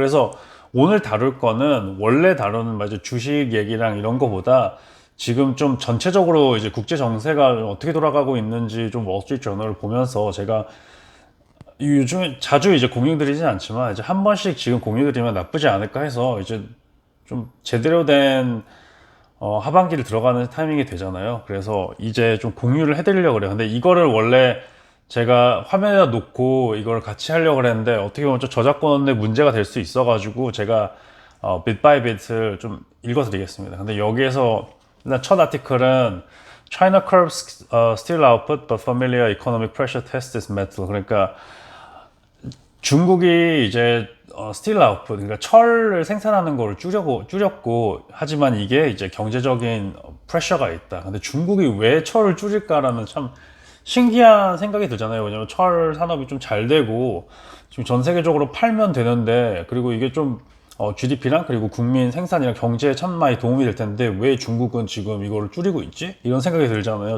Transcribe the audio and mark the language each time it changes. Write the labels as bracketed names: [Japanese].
[Korean] 그래서 오늘 다룰 거는 원래 다루는 맞아 주식 얘기랑 이런 거보다 지금 좀 전체적으로 이제 국제 정세가 어떻게 돌아가고 있는지 좀 월스트리트 저널을 보면서, 제가 요즘에 자주 이제 공유 드리진 않지만 이제 한 번씩 지금 공유 드리면 나쁘지 않을까 해서, 이제 좀 제대로 된 하반기를 들어가는 타이밍이 되잖아요. 그래서 이제 좀 공유를 해드리려고 그래요. 근데 이거를 원래 제가 화면에다 놓고 이걸 같이 하려고 그랬는데, 어떻게 보면 좀 저작권의 문제가 될 수 있어가지고 제가 bit by bit을 좀 읽어드리겠습니다. 근데 여기에서 일단 첫 아티클은 [English] China curbs steel output but familiar economic pressure tests its metal. [Korean] 그러니까 중국이 이제 스틸 아웃풋, 그러니까 철을 생산하는 거를 줄였고, 하지만 이게 이제 경제적인 프레셔가 있다. 근데 중국이 왜 철을 줄일까라는 참 신기한 생각이 들잖아요. 왜냐면 철 산업이 좀 잘 되고 지금 전 세계적으로 팔면 되는데, 그리고 이게 좀 GDP랑 그리고 국민 생산이랑 경제에 참 많이 도움이 될 텐데 왜 중국은 지금 이거를 줄이고 있지? 이런 생각이 들잖아요.